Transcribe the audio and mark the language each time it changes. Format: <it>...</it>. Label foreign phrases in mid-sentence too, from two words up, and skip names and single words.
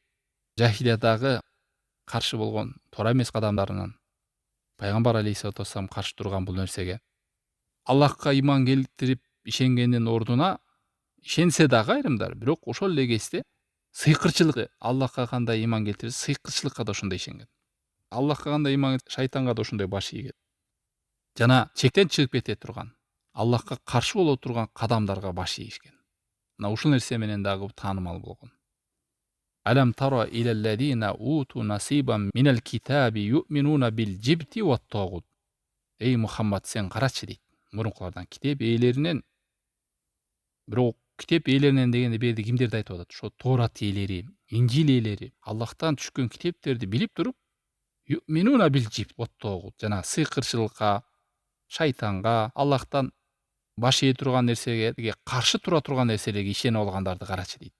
<ky>Жахилиядагы каршы болгон туура эмес адамдарынан пайгамбар</ky> <ar>عليه الصلاة والسلام</ar> <ky>каршы турган бул нерсеге Аллахка иман келтирип ишенгендин ордуна ишенсе дагы айрымдар, бирок ошол эле кезде сыйкырчылык, Аллахка кандай иман келтирсе, сыйкырчылыкка да ошондой ишенген. Аллахка кандай иман, шайтанга да ошондой баш ийген. Жана чектен чыгып кете турган, Аллахка каршы боло турган кадамдарга баш ийишкен. Мына ушул нерсе менен дагы таанымал болгон.</ky> <ar>ألم تر إلى الذين أوتوا نصيبا من الكتاب يؤمنون بالجبت والطاغوت.</ar> <ky>Эй Мухаммад, сен карачы дейт. Мурункулардан китеп ээлеринен, бирок китеп ээлеринен дегенде берди кимдерди айтып атат? Ошо Торат ээлери, Инжил ээлери, Аллахтан түшкөн китептерди билип туруп,</ky> <ar>يؤمنون بالجبت والطاغوت.</ar> <ky>Жана сыйкырчылыкка, шайтанга, Аллахтан баш ие турган нерсеге каршы тура турган нерселерге ишенип алгандарды карачы дейт.</ky>